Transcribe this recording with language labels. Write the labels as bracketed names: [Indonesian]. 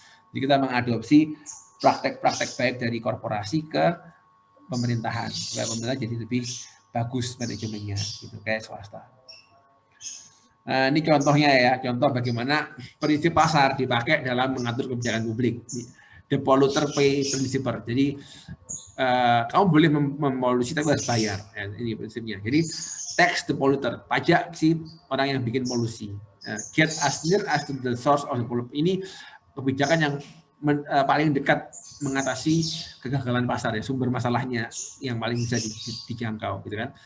[Indonesian] Jadi kita mengadopsi praktek-praktek baik dari korporasi ke pemerintahan supaya pemerintah jadi lebih bagus manajemennya, gitu kayak swasta. Nah, ini contohnya ya, contoh bagaimana prinsip pasar dipakai dalam mengatur kebijakan publik. [English] The polluter pay principle. [Indonesian] Jadi kamu boleh memolusi tapi harus bayar. Ya, ini prinsipnya. Jadi [English] tax the polluter, [Indonesian] pajak si orang yang bikin polusi. [English] Get as near as to the source of the pollution. [Indonesian] Ini kebijakan yang paling dekat mengatasi kegagalan pasar ya, sumber masalahnya yang paling bisa dijangkau gitu kan.